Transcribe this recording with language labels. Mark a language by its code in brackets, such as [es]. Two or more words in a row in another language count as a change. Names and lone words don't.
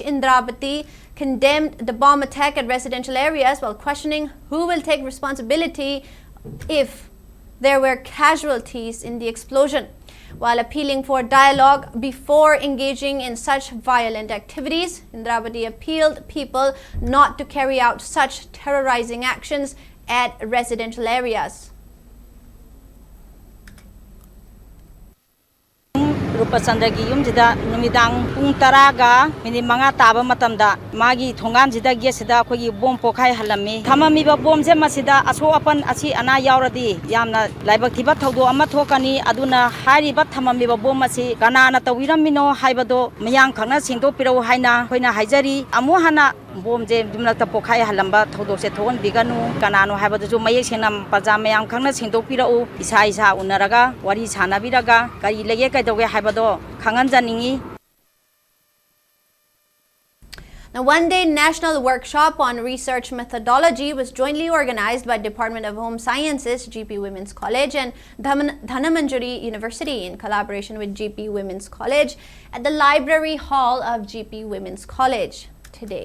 [en] Indrapati, condemned the bomb attack at residential areas while questioning who will take responsibility if there were casualties in the explosion. While appealing for dialogue before engaging in such violent activities, Indrapati appealed people not to carry out such terrorizing actions at residential areas. [mni] Rupachandra gi yumjida numidang pung taraga mini manga taba matamda magi thongan jida ge sida khogi bom pokhai halami thamami ba bom je masida aso apan asi ana yauradi yamna laibak thiba thodo ama thokani aduna hari ba thamami ba bom asi kanana tawiramino haibado mayang khangna singdo piro haina khoina haijari amu hana bom je dumlakta pokhai halamba thodo se thon biganu kanano haibado ju mayek senam paja mayang khangna singdo piro isa isa unaraga wari chana biraga kari lege kaidoge haibado khangan janingi. [en] Now, one-day national workshop on research methodology was jointly organized by Department of Home Sciences, GP Women's College, and Dhanamanjuri University in collaboration with GP Women's College at the Library Hall of GP Women's College today.